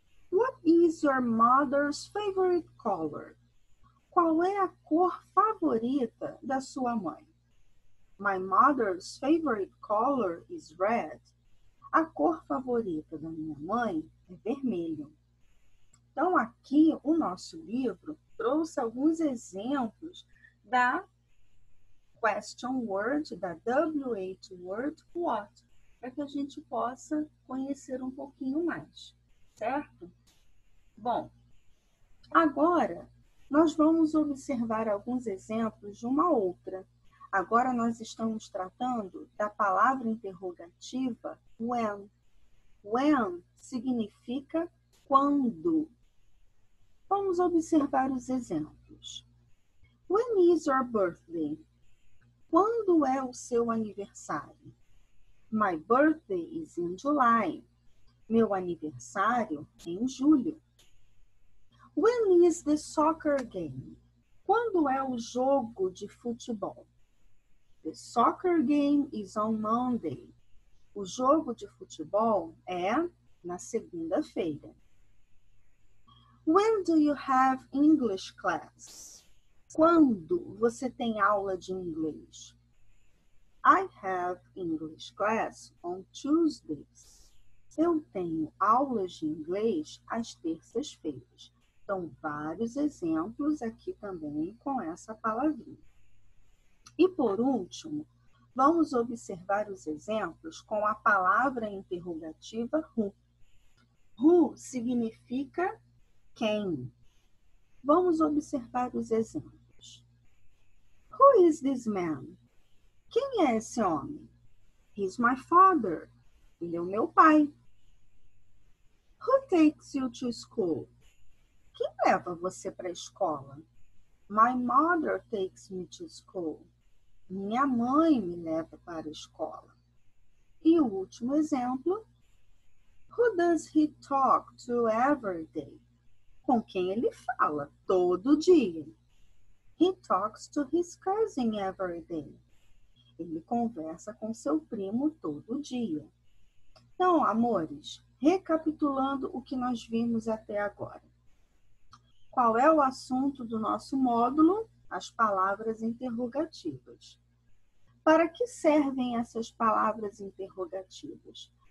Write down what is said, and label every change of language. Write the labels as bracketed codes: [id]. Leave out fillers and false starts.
[en] What is your mother's favorite color? [pt] Qual é a cor favorita da sua mãe? [en] My mother's favorite color is red. [pt] A cor favorita da minha mãe é vermelho. Então, aqui o nosso livro trouxe alguns exemplos da question word, da W8 word, what, para que a gente possa conhecer um pouquinho mais, certo? Bom, agora nós vamos observar alguns exemplos de uma outra. Agora nós estamos tratando da palavra interrogativa when. When significa quando. Vamos observar os exemplos. [en] When is your birthday? [pt] Quando é o seu aniversário? [en] My birthday is in July. [pt] Meu aniversário é em julho. [en] When is the soccer game? [pt] Quando é o jogo de futebol? [en] The soccer game is on Monday. [pt] O jogo de futebol é na segunda-feira. [en] When do you have English class? [pt] Quando você tem aula de inglês? [en] I have English class on Tuesdays. [pt] Eu tenho aulas de inglês às terças-feiras. Então, vários exemplos aqui também com essa palavrinha. E por último, vamos observar os exemplos com a palavra interrogativa who. Who significa quem. Vamos observar os exemplos. [en] Who is this man? [pt] Quem é esse homem? [en] He's my father. [pt] Ele é o meu pai. [en] Who takes you to school? [pt] Quem leva você para a escola? [en] My mother takes me to school. [pt] Minha mãe me leva para a escola. E o último exemplo. [en] Who does he talk to every day? [pt] Com quem ele fala todo dia? [en] He talks to his cousin every day. [pt] Ele conversa com seu primo todo dia. Então, amores, recapitulando o que nós vimos até agora. Qual é o assunto do nosso módulo? As palavras interrogativas. Para que servem essas palavras interrogativas?